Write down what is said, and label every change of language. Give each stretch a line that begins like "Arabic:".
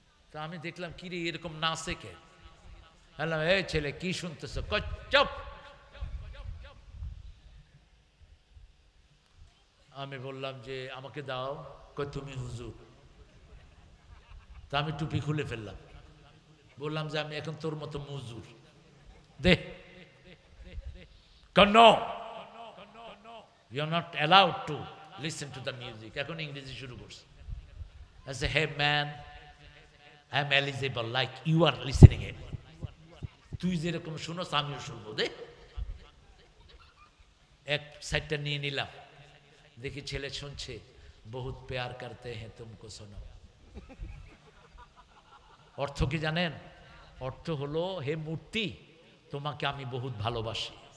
Bangla: তা আমি দেখলাম কি রে এরকম নাচে কে? বললাম, এই ছেলে কি শুনতেছ? চুপ। আমি বললাম যে আমাকে দাও। কই তুমি হুজুর? তা আমি টুপি খুলে ফেললাম, বললাম যে আমি এখন তোর মতো মজুর, দে।
English: No, you are not allowed to listen to the music.
Bangla: এখন ইংরেজি শুরু করছে।
English: I say, hey man, I am eligible like you are listening it.
Bangla: তুই যেরকম শুনোস আমিও শুনবো, দে। এক সাইডটা নিয়ে নিলাম, দেখি ছেলে শুনছে,
Hindi: বহুত প্যার করতে হ্যাঁ তুমকো
Bangla: শোনো। অর্থ কি জানেন? অর্থ হলো, হে মূর্তি, তোমাকে আমি বহুত ভালোবাসি।